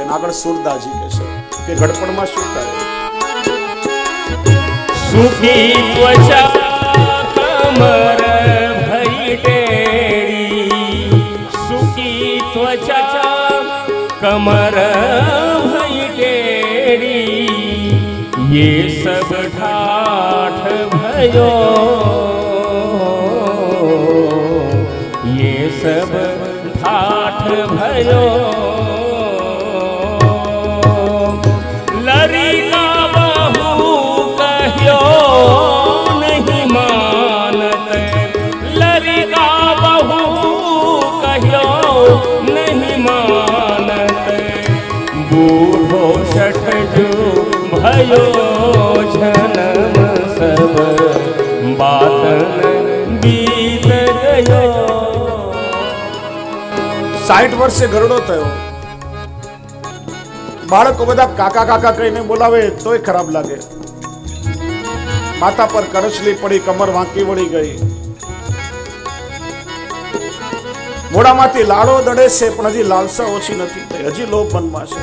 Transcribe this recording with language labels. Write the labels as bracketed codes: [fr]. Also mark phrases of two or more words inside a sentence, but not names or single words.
[gu] અને આગળ સુરદાસજી કહે છે કે ઘડપણમાં શું થાય? [bra] सुखी त्वचा कमर भई टेढ़ी, सुखी त्वचा कमर भई टेढ़ी, ये सब ठाठ भयो, ये सब ठाठ भयो. लरी का बहू कह्यो नहीं मानत, लरी का बहू कह्यो नहीं मानत, बूढ़ो शठजो भयो जन्म सब बातन बीत गयो. [gu] 60 વર્ષે ઘરડો થયો. બાળકો બધા કાકા કાકા કહીને બોલાવે તોય ખરાબ લાગે. માથા પર કરચલી પડી, કમર વાંકી વળી ગઈ, મોઢામાંથી લાડો દડે છે, પણ હજી લાલસા ઓછી નથી થઈ, હજી લોભ મનમાં છે.